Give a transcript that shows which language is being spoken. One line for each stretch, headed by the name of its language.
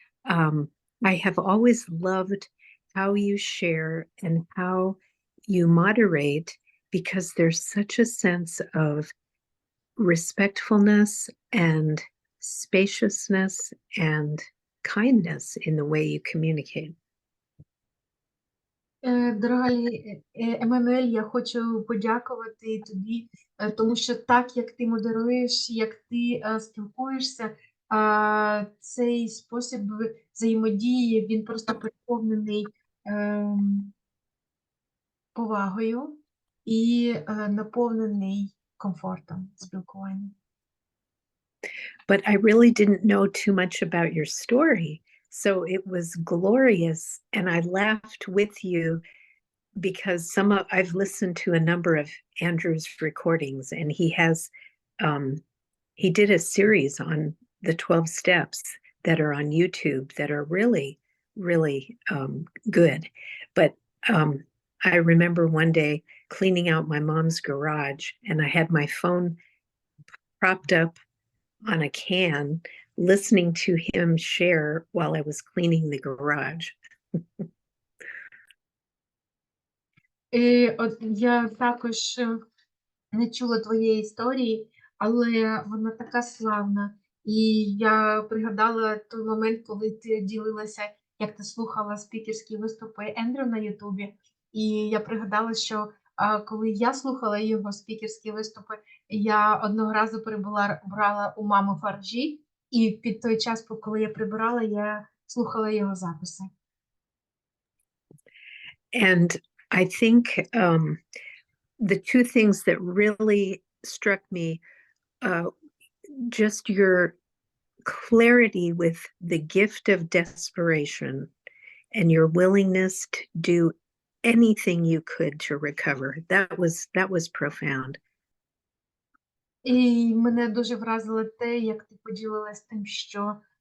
English: I have always loved how you share and how you moderate, because there's such a sense of respectfulness and spaciousness and kindness in the way you communicate.
Ukrainian: Дорога Еммануель, я хочу подякувати тобі, тому що так, як ти модеруєш, як ти спілкуєшся, цей спосіб взаємодії, він просто переповнений повагою і наповнений комфортом спілкування.
English: But I really didn't know too much about your story. So it was glorious, and I laughed with you because I've listened to a number of Andrew's recordings, and he did a series on the 12 steps that are on YouTube that are really, really good. But I remember one day cleaning out my mom's garage, and I had my phone propped up on a can, listening to him share while I was cleaning the garage.
Ukrainian: Я також не чула твоєї історії, але вона така славна. І я пригадала той момент, коли ти ділилася, як ти слухала спікерські виступи Ендрю на Ютубі. І я пригадала, що коли я слухала його спікерські виступи, я одного разу прибирала у мами Фарджі, і під той час, коли я прибирала, я слухала його записи.
English: And I think the two things that really struck me, just your clarity with the gift of desperation and your willingness to do anything you could to recover. That was profound.
Ukrainian: І мене дуже вразило те, як ти поділилась тим, що